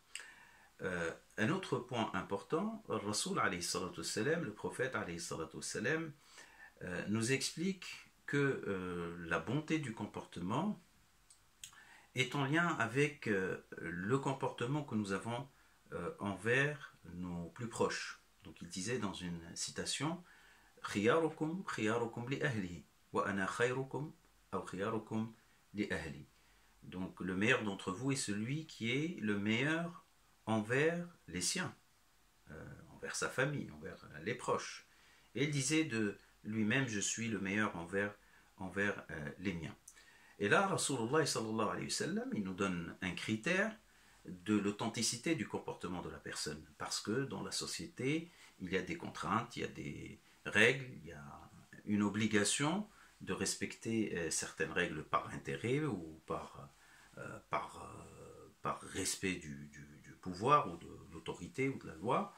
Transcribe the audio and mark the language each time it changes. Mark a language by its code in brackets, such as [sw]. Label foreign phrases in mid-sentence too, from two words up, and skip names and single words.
[fr] Un autre point important, Rasoul [ar] عليه الصلاة والسلام, [fr] le prophète [ar] عليه الصلاة والسلام, [fr] nous explique que la bonté du comportement est en lien avec le comportement que nous avons envers nos plus proches. Donc il disait dans une citation, [ar] خياركم خياركم لأهلي وأنا خيركم أو خياركم لأهلي. [fr] Donc le meilleur d'entre vous est celui qui est le meilleur envers les siens, envers sa famille, envers les proches. Et il disait de lui-même, je suis le meilleur envers les miens. Et là, [ar] رسول الله صلى الله عليه وسلم, [fr] il nous donne un critère de l'authenticité du comportement de la personne. Parce que dans la société, il y a des contraintes, il y a des règles, il y a une obligation de respecter certaines règles par intérêt ou par respect du pouvoir ou de l'autorité ou de la loi.